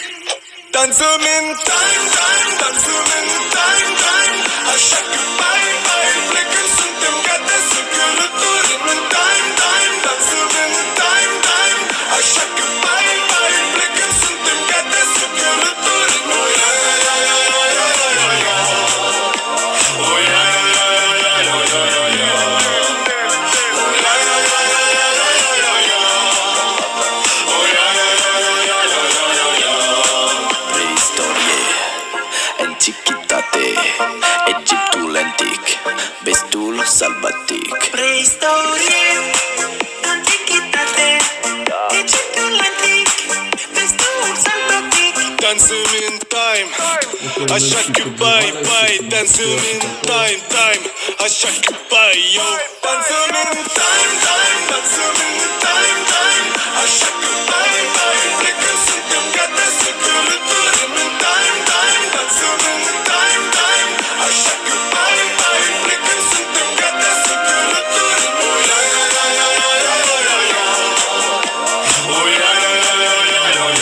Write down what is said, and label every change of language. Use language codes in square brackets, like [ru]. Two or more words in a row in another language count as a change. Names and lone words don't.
[ro] Dansăm în time, dansăm în time, așa că bye, plecăm, suntem gata să călătorim în time, dansăm în time, așa că bye, plecăm, suntem gata să călătorim. [en] Oh yeah, yeah, yeah, yeah, yeah, yeah, yeah. Oh yeah, yeah, yeah, yeah, yeah, yeah, yeah, yeah. Oh yeah, yeah, yeah, yeah, yeah, yeah, yeah, yeah. Oh yeah, yeah, yeah, yeah, yeah, yeah, yeah, yeah. [ro] Preistorie, antichitate, Egiptul antic, vestul sălbatic. Preistorie, antichitate, Egiptul antic, vestul sălbatic. Dansăm în time, așa că bye, dansăm în time, așa că bye, yo. Dansăm în time, dansăm în time, așa că bye, plecăm, suntem gata să călătorim în time, dansăm în time, așa că bye, plecăm, suntem gata să călătorim. [en] Oh yeah, yeah, yeah, yeah, yeah, yeah, yeah. Oh yeah, yeah, yeah, yeah, yeah, yeah.